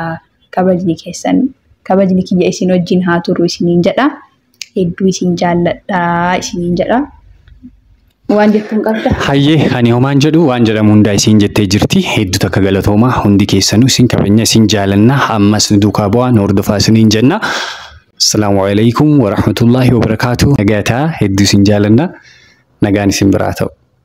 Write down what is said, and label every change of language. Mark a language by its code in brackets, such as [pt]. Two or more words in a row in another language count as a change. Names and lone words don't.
[om] Kabajni keessan kabajni kiyya isin wajjin haa turu isiniin jedha. Hedduu isin jaalladhaa isiniin jedha. Waan jettan qabda. Hayyee ani homaan jedhu waan jedhamu hundaa isin jettee jirti. Hedduu takka galatoomaa hundi keessanuu isin kabajna isin jaalanna ammas duukaa bu'aa hordofaa isiniin jenna. [ar] السلام عليكم ورحمة الله وبركاته. [om] Nagata hedduu sin jaalanna nagaan isin biraa ta'u.